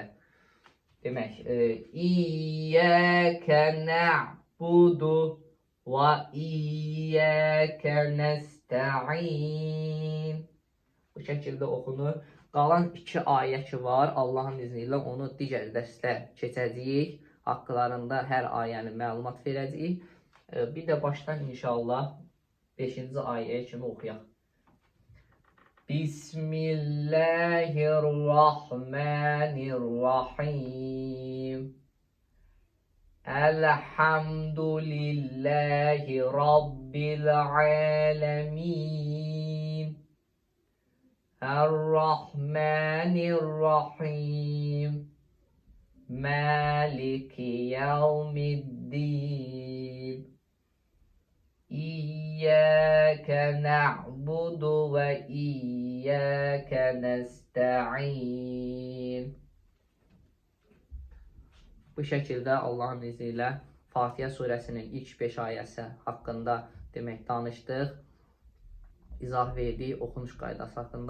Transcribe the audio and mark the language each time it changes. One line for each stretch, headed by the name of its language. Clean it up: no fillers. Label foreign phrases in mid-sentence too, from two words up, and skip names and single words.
Arabic: Demək, إياك نعبد وإياك نستعين.
Azerbaijani: Bu şəkildə oxunur. Qalan 2 ayə ki var, Allahın izni ilə onu digər dərsdə keçəcəyik. Haqqlarında hər ayəni məlumat verəcəyik. Bir də başdan inşallah 5-ci ayəyə kimi oxuyaq.
Arabic: بسم الله الرحمن الرحيم. الحمد لله رب العالمين. الرحمن الرحيم. مالك يوم الدين. إياك نعبد وإياك نستعين.
Azerbaijani: Bu şəkildə Allahın izni ilə Fatihə surəsinin ilk 5 ayəsi haqqında demək danışdıq. İzah verdik, oxunuş qaydası haqqında.